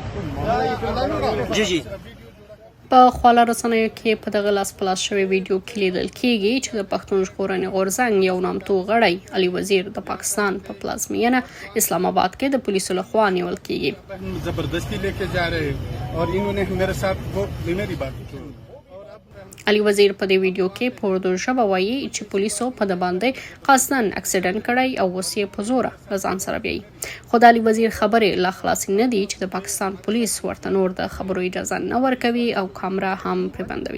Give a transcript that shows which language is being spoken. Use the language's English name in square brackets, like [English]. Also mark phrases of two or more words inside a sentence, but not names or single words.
[Pashto] جی په خواله رسنیو کې په دغه لاس په لاس شوی ویډیو کې لیدل کېږي چې د پښتون ژغورنې غورځنګ یو نامتو غړی علي وزیر د پاکستان په پلازمینه اسلام آباد کې د پولیسو لخوا نیول کېږي. [Urdu] زبردستی لے کے جا رہے ہیں اور انہوں نے میرے ساتھ وہ میری بات کی. [Pashto] علي وزیر په دې ویډیو کې په اردو ژبه وایي چې پولیسو په د باندې قصداً اکسیډنټ کړی او اوس یې په زوره له ځان سره بیایي. خو د علي وزیر خبرې لا خلاصې نه دي چې د پاکستان پولیس ورته نور د خبرو اجازه نه ورکوي او کامره هم پرې بندوي.